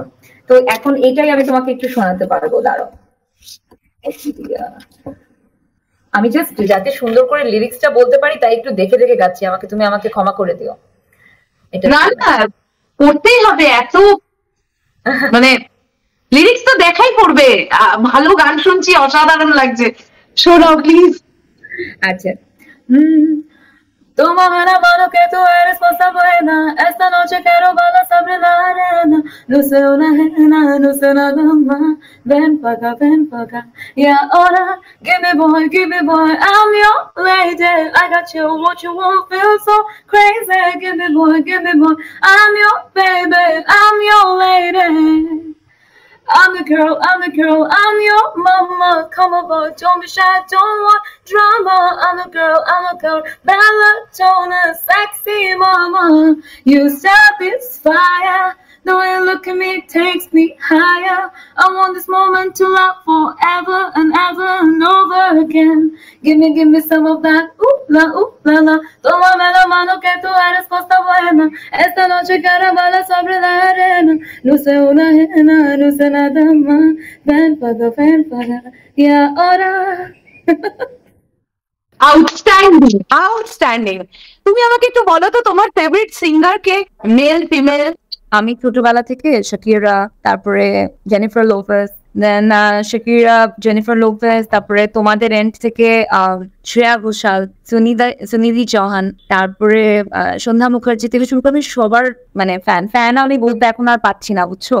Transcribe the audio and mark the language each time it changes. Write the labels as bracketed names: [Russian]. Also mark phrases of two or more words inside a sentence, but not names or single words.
[Bangla] তো এখন এটাই আমি তোমাকে একটু শোনাতে পারবো, দাঁড়াও। আমি জাস্ট যাতে সুন্দর করে লিরিক্সটা বলতে পারি তাই একটু দেখে দেখে গাচ্ছি, তুমি আমাকে ক্ষমা করে দিও। এটা না না, পড়তেই হবে, এত মানে লিরিক্স তো দেখাই পড়বে। ভালো গান শুনছি, অসাধারণ লাগছে, শোনাও প্লিজ। আচ্ছা, [Spanish] Tómame la mano que tú eres cosa buena. Esta noche quiero bailar sobre la arena. No sé una ajena, no sé nada más. Ven pa' acá. Y ahora, [English] give me boy, I'm your lady. I got you, what you want, feel so crazy. Give me boy, I'm your baby, I'm your lady. I'm the girl, I'm your mama. Come over, don't be shy, don't want drama. I'm the girl, Bella Tona, sexy mama. You satisfy. The way you look at me takes me higher. I want this moment to last forever and ever and over again. Give me some of that, ooh la la. [Spanish] Tómame la mano que tú eres cosa buena. Esta noche quiero bailar sobre la arena. No sé una ajena, no sé nada más. Ven pa' acá. Y ahora. [Bangla] আউটস্ট্যান্ডিং। তুমি আমাকে একটু বলো তো, তোমার [English] favorite singer [Bangla] কে, [English] male female? [Bangla] আমি ছোটবেলা থেকে শাকিরা, তারপরে জেনিফার লোপেজ, দেন শাকিরা, জেনিফার লোপেজ, তারপরে তোমাদের এন্ড থেকে শ্রেয়া ঘোষাল, সুনিধি চৌহান, তারপরে সন্ধ্যা মুখার্জি থেকে শুরু করে আমি সবার মানে ফ্যান আমি বলতে এখন আর পাচ্ছি না, বুঝছো?